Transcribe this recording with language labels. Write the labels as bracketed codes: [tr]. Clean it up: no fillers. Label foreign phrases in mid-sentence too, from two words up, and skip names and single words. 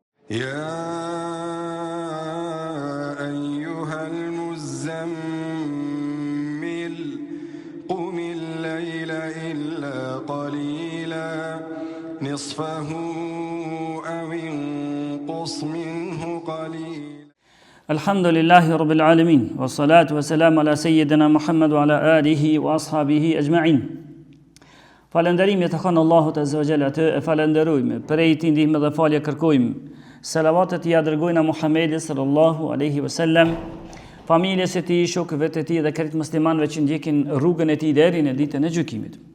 [ar] يا أيها المزمل قم الليل إلا قليلا نصفه أو انقص منه قليلا. الحمد لله رب العالمين والصلاة والسلام على سيدنا محمد وعلى آله وأصحابه أجمعين. [sq] Falënderimi të kanë Allahut [ar] عز وجل, [sq] atë e falenderojmë, prej tij ndihmë dhe falje kërkojmë. Salavatet i dërgojnë Muhamedit [ar] صلى الله عليه وسلم, [sq] familjes së tij, shokëve të tij dhe krejt muslimanëve që ndjekin rrugën e tij deri në ditën e gjykimit.